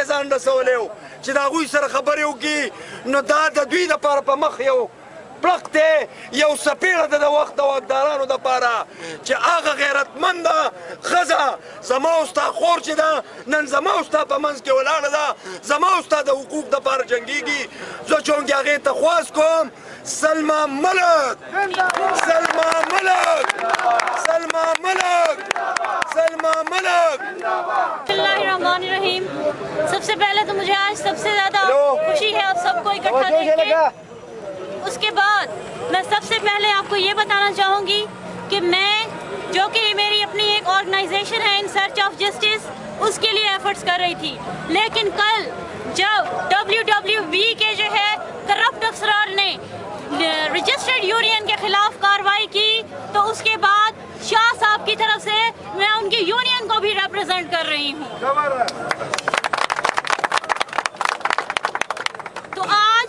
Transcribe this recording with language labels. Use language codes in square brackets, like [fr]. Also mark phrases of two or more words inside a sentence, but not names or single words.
[ps] ځان رسولی و چې د هغوی سره خبرې وکړي نو دا د دوی دپاره په مخ یو پړق دی یو څپېړه ده د وخت د واکدارانو دپاره چې هغه غیرتمنده ښځه زما او ستا خور چې ده نن زما او ستا په منځ کې ولاړه ده زما او ستا د حقوق دپاره جنګېږي زه چونکې هغې ته خواست کوم سلما ملک سلما ملک سلما ملک سلما ملک [ur] بسم اللہ الرحمن الرحیم سب سے پہلے تو مجھے آج سب سے زیادہ خوشی ہے آپ سب کو اکٹھا دیکھ کے اس کے بعد میں سب سے پہلے آپ کو یہ بتانا چاہوں گی کہ میں جو کہ میری اپنی ایک آرگنائزیشن ہے ان سرچ آف جسٹس اس کے لیے ایفرٹس کر رہی تھی لیکن کل جب WWB کے جو ہے کرپٹ افسران نے رجسٹرڈ یونین کے خلاف کارروائی کی تو اس کے بعد شاہ صاحب کی طرف سے میں ان کی یونین کو بھی ریپرزینٹ کر رہی ہوں تو آج